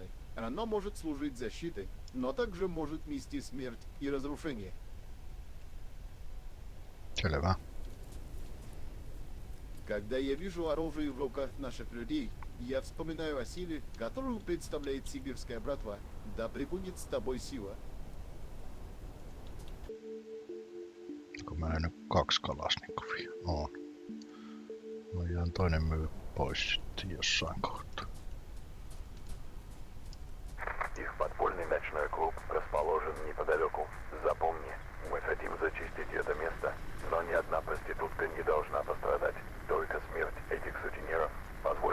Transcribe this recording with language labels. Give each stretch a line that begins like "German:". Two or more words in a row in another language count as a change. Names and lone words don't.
Russian: Оно может служить защитой, но также может нести смерть и разрушение.
Finnish: Selvä.
Russian: Когда я вижу оружие в руках наших людей, я вспоминаю о силе, которую представляет сибирская братва. Да пребудет с тобой сила.
Finnish: Kun mä nyt 2 kalasnikovia on. Voidaan toinen myy pois sitten jossain kohtaa.
Russian: Их подпольный ночной клуб расположен неподалеку. Запомни, мы хотим зачистить это место, но ни одна проститутка не должна пострадать. Только смерть этих сутенеров